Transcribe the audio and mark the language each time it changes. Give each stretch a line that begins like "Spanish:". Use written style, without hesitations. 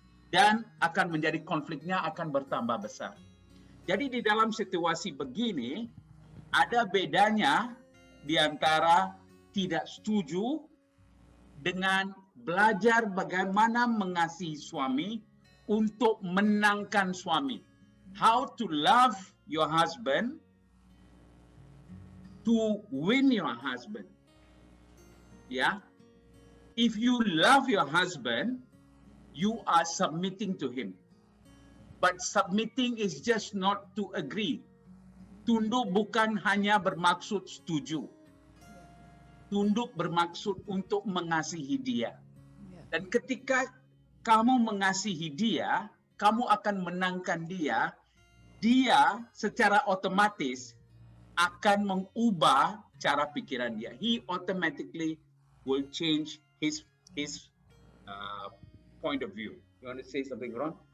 Malay: Dan akan menjadi konfliknya akan bertambah besar. Jadi di dalam situasi begini, ada bedanya di antara tidak setuju dengan belajar bagaimana mengasihi suami untuk menangkan suami.
English: How to love your husband, to win your husband. Yeah. If you love your husband, you are submitting to him. But submitting is just not to agree.
Malay: Tunduk bukan hanya bermaksud setuju. Tunduk bermaksud untuk mengasihi dia. Dan ketika kamu mengasihi dia, kamu akan menangkan dia, dia secara otomatis akan mengubah cara pikiran dia.
English: He automatically will change his point of view. You want to say something, Ron?